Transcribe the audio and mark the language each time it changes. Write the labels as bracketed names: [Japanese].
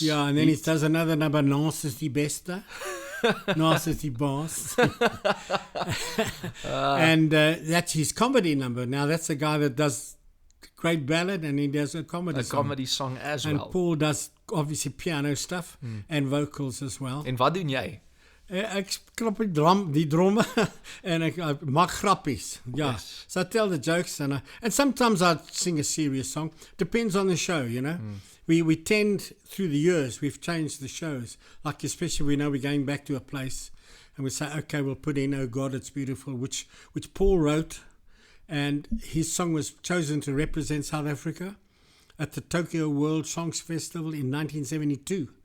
[English] Yeah, and then he does another number, Nance is die Beste. Nance is die Boss. And that's his comedy number. Now, that's a guy that does great ballad and he does a comedy song. A comedy song as well. And Paul does, obviously, piano stuff and vocals as well. [Afrikaans] En wat doen jy? Ek klap die drummer en ek maak grappies. [English] Yeah. Yes. So I tell the jokes and sometimes I sing a serious song. Depends on the show, you know. We tend, through the years, we've changed the shows. Like especially we know we're going back to a place and we say, okay, we'll put in Oh God, It's Beautiful, which Paul wrote, and his song was chosen to represent South Africa at the Tokyo World Songs Festival in 1972.